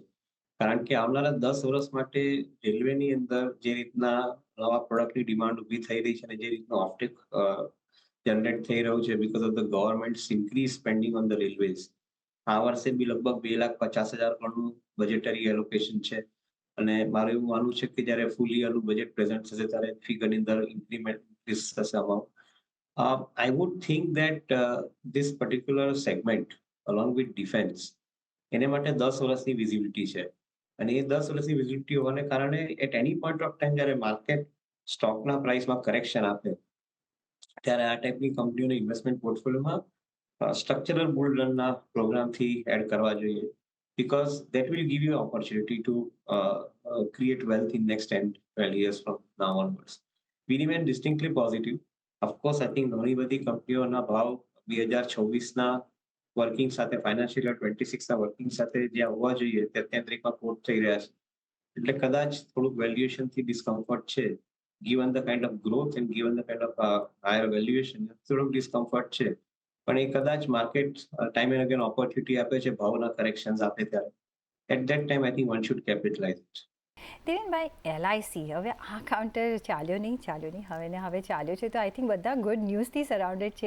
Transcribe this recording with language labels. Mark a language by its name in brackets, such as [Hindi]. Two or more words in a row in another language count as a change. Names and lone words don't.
[Gujarati] કારણ કે આવનારા 10 વર્ષ માટે રેલવેની અંદર જે રીતના નવા [English] product demand [Gujarati] ઊભી થઈ રહી છે અને જે રીતનું [English] offtake generate [Gujarati] થઈ રહ્યું છે [English] because of the government increase spending on the railways. [Gujarati] આ વર્ષે બી લગભગ 2,50,000 કરોડનું [English] budgetary allocation [Gujarati] છે. અને મારું એવું માનવું છે કે જ્યારે [English] full year [Gujarati] બજેટ પ્રેઝન્ટ થશે ત્યારે ફિગરની અંદર [English] increment increase [Gujarati] થશે અમાઉન્ટ. [English] I would think that this particular segment, along with defense, [Gujarati] એને માટે 10 વર્ષની વિઝિબિલિટી છે. અને એ 10 વર્ષની વિઝિબિલિટી હોવાને કારણે [English] at any point of time [Gujarati] જ્યારે [English] market stock price correction [Gujarati] આપે ત્યારે આ ટાઈપની કંપનીઓને [English] investment portfolio structural bull run programme [Gujarati] એડ કરવા જોઈએ. [English] Because that will give you opportunity to create wealth in next 10-12 years from now onwards. We remain distinctly positive. Of course, I think [Gujarati] ઘણી બધી કંપનીઓના ભાવ 2026ના વર્કિંગ સાથે [English] financial year [Gujarati] 26ના વર્કિંગ સાથે જ્યાં હોવા જોઈએ તે 33માં કોટ થઈ રહ્યા છે. એટલે કદાચ થોડુંક વેલ્યુએશનથી ડિસ્કમ્ફર્ટ છે. [English] Given the kind of growth and given the kind of higher valuation, [Gujarati] થોડુંક ડિસ્કમ્ફર્ટ છે. પણ એ કદાચ [English] market time and again opportunity [Gujarati] આપે છે ભાવના કરેક્શન્સ આપે ત્યારે. [English] At that time I think one should capitalise it. [Gujarati] દેવેનભાઈ, એલઆઈસી હવે આ કાઉન્ટર ચાલ્યો નહીં હવે ને હવે ચાલ્યો છે, તો [English] I think [Gujarati] બધા [English] good news surrounded [Gujarati] છે.